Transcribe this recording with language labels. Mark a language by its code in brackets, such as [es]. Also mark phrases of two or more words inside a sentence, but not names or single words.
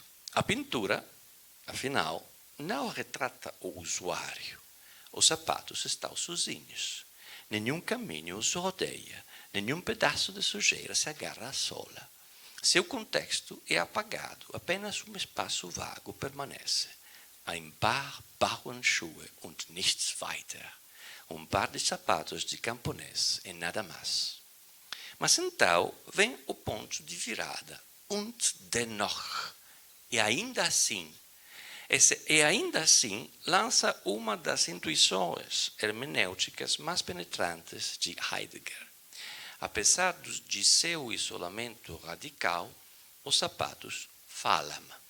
[pt] A pintura, afinal, não retrata o usuário. Os sapatos estão sozinhos. Nenhum caminho os rodeia, nenhum pedaço de sujeira se agarra à sola. Seu contexto é apagado, apenas um espaço vago permanece. [de] Ein paar Bauernschuhe und nichts weiter. [pt] Um par de sapatos de camponês e nada mais. Mas então vem o ponto de virada. [de] Und dennoch. [pt] E ainda assim. E ainda assim lança uma das intuições hermenêuticas mais penetrantes de Heidegger. Apesar de seu isolamento radical, os sapatos falam.